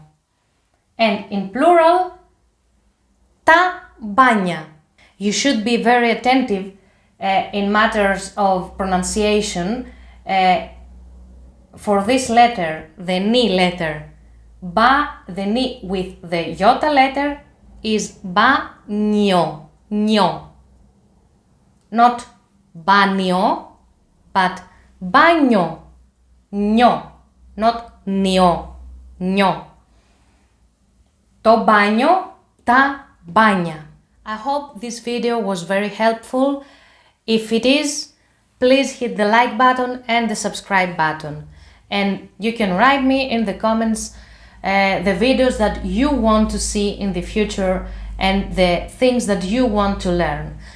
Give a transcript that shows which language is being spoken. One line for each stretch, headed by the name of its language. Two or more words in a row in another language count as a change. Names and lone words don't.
English: And in plural,
Greek: τα μπάνια.
English: You should be very attentive in matters of pronunciation for this letter, the ni letter. Ba, the ni with the iota letter is banyo. Nyo. Not banyo, but banyo. Nyo. Not nio. Nyo.
Greek: Το μπάνιο, τα μπάνια.
English: I hope this video was very helpful. If it is, please hit the like button and the subscribe button. And you can write me in the comments the videos that you want to see in the future and the things that you want to learn.